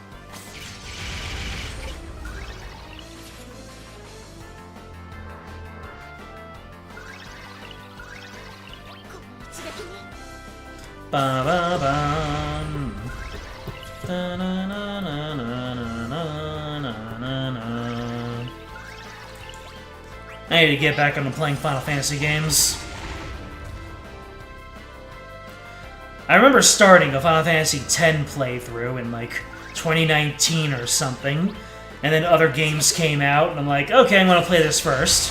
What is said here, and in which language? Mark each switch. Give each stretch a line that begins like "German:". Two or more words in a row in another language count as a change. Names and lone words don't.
English: Ba ba bum. Da na na na na na na na na. I need to get back into playing Final Fantasy games. I remember starting a Final Fantasy X playthrough in like 2019 or something, and then other games came out, and I'm like, okay, I'm gonna play this first.